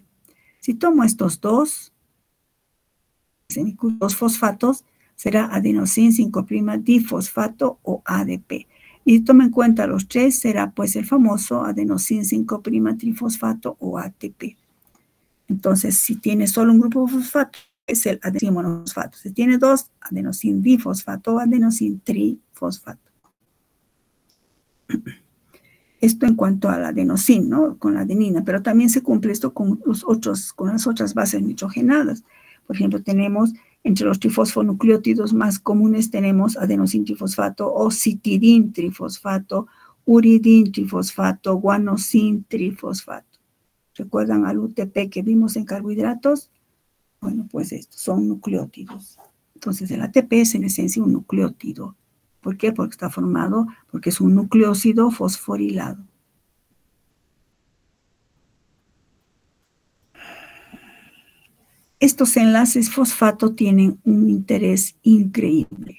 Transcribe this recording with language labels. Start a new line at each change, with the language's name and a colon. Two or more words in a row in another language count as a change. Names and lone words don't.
Spanish: Si tomo estos dos fosfatos, será adenosin 5' difosfato o ADP. Y si tomo en cuenta los 3, será pues el famoso adenosin 5' trifosfato o ATP. Entonces, si tiene solo un grupo fosfato es el adenosín monofosfato. Se tiene dos, adenosín difosfato o adenosín trifosfato. Esto en cuanto al adenosín, ¿no? Con la adenina, pero también se cumple esto con las otras bases nitrogenadas. Por ejemplo, tenemos entre los trifosfonucleótidos más comunes tenemos adenosín trifosfato o citidín trifosfato, uridín trifosfato, guanosín trifosfato. ¿Recuerdan al UTP que vimos en carbohidratos? Bueno, pues estos son nucleótidos. Entonces, el ATP es en esencia un nucleótido. ¿Por qué? Porque está formado, porque es un nucleósido fosforilado. Estos enlaces fosfato tienen un interés increíble.